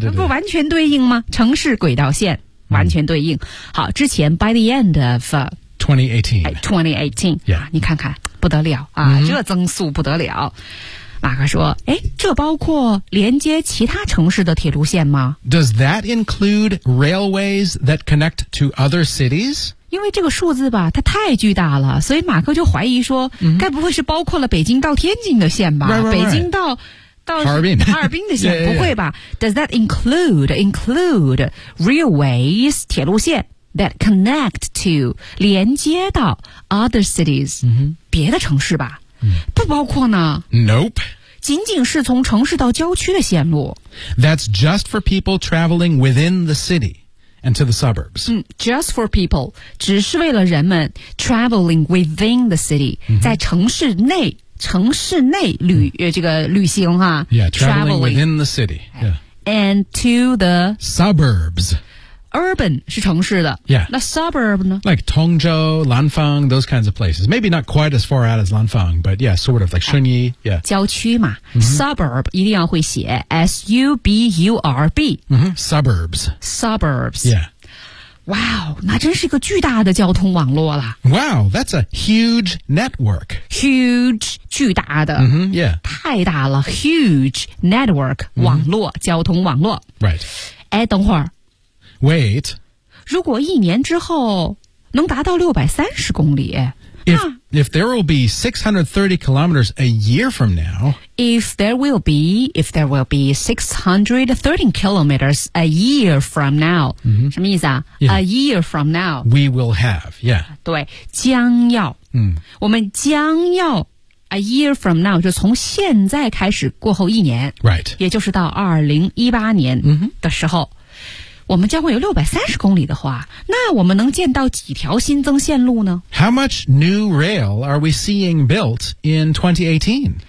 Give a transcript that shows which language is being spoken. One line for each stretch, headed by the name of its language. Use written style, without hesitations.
Chinese: 不完全对应吗城市轨道线。完全对应。好之前
English: by the end of 2018. Yeah.
Chinese: 你看看不得了啊、mm-hmm. 这增速不得了。马克说诶这包括连接其他城市的铁路线吗
English: Does that include railways that connect to other cities?
Chinese: 因为这个数字吧它太巨大了所以马克就怀疑说、 mm-hmm. 该不会是包括了北京到天津的线吧
English: right.
Chinese: 北京到哈尔滨的线
English: yeah.
Chinese: 不会吧
English: Does that include railways, 铁路线 that connect to,
Chinese: 连接到
English: other cities,、 mm-hmm.
Chinese: 别的城市吧不包括呢
English: Nope
Chinese: 仅仅是从城市到郊区的线路
English: That's just for people traveling within the city and to the suburbs、 Just for people
Chinese: 只是为了人们
English: traveling within the city、 mm-hmm.
Chinese: 在城市内旅、这个旅行哈
English: Yeah, traveling within the city、 And to the Suburbs
Chinese: urban 是城市的
English: Yeah.
Chinese: 那 suburb 呢
English: Like Tongzhou, Lanfang, those kinds of places. Maybe not quite as far out as Lanfang, but yeah, sort of like Shunyi. Yeah.
Chinese: 郊区嘛、mm-hmm. Suburb 一定要会写 S-U-B-U-R-B、
English: mm-hmm. Suburbs. Suburbs. Yeah.
Chinese: Wow, 那真是一个巨大的交通网络了。
English: Wow, that's a huge network.
Chinese: Huge, 巨大的。
English: Mm-hmm, yeah.
Chinese: 太大了
English: huge network,、
Chinese: mm-hmm. 网络交通网络。
English: Right.
Chinese: 哎等会儿。
English: Wait.
Chinese: 如果一年之后能达到630公里。
English: If there will be 630 kilometers a year from now. If there will be 630 kilometers a year from now.、 Mm-hmm.
Chinese: 什么意思啊、
English: yeah. A year from now. We will have, yeah.
Chinese: 对将要、 mm. 我们将要
English: a year from now,
Chinese: 就从现在开始过后一年。
English: Right.
Chinese: 也就是到2018年的时候、 mm-hmm. 我们将会有630公里的话那我们能建到几条新增线路呢
English: How much new rail are we seeing built in 2018?